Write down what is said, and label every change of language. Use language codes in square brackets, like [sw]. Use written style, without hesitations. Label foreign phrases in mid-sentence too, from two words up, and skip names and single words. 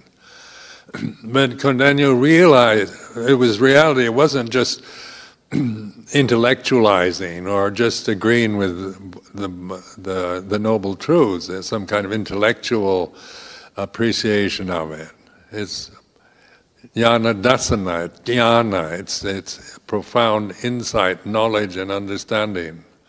[en] But Kondanya realized it was reality. It wasn't just intellectualizing or just agreeing with the noble truths. There's some kind of intellectual appreciation of it. [sa] It's jnana dasana, jnana. [en] It's profound insight, knowledge, and understanding.